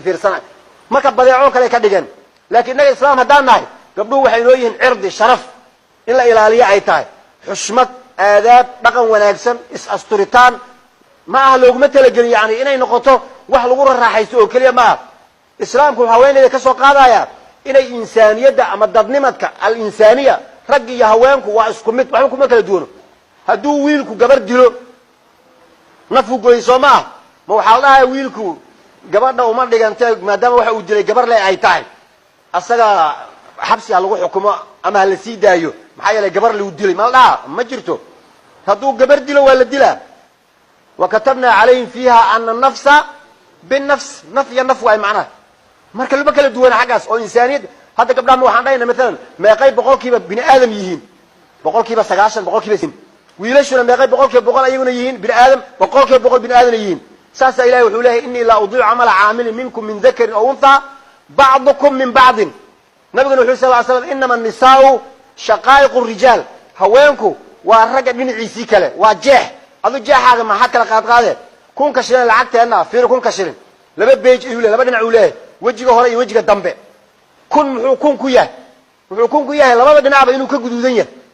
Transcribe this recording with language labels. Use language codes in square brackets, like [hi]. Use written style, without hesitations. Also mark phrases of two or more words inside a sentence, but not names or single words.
[so] fiirsanay marka badeeco kale ka dhigan laakiin naga islaam hadaan nahay gabdhuhu waxay noo yihiin cirdi sharaf in la ilaaliyo ay tahay xushmad aadaab dhaqan wanaagsan is asturitaan ma aha looguma talagelin yani inay noqoto wax lagu raaxaysto oo kaliya ma islaamku haweeneyda ka soo qaadaya inay insaaniyada ama dadnimadka al insaniya rag iyo haweenku waa isku mid waxba kuma kala duwano haduu wiilku gabar dilo nafu goyso ma waxa la dhahay wiilku gabadha uma dhigantay maadaama waxa uu dilay gabar leh ay tahay asaga xabsi lagu xukumo ama la sii daayo maxay yeelay gabar la dilay ma la ma jirto haduu gabar dilo waa la dilaa [ar] وكتبنا عليهم فيها أن النفس بالنفس نفي النفو [so] أي معناه marka laba kala duwan xagaas oo insaaniyad hada gabdhaha waxaan dhaynaa mesela meeqay boqolkiiba bini aadam yihiin boqolkiiba 90 boqolkiiba 80 wiilashuna meeqay boqolkiiba boqol ayaguna yihiin bini aadam boqolkiiba boqol bini aadam yihiin saasa ilaahay wuxuu leeyahay [ar] إني لا أضيع عمل عامل منكم من ذكر أو أنثى بعضكم من بعض [so] nabiguna wuxuu [ar] صلى الله عليه وسلم إنما النساء شقائق الرجال [so] haweenku waa ragga dhinaciisi kale waa jeex adu jeexaaga ma had kala qaadqaade kun ka shilin lacagteena fiir kun ka shilin laba page iyo laba dhinac uu leeyahay wajiga hore iyo wajiga dambe muxuu kun ku yahay labada dhinacba inuu ka guduudan yahay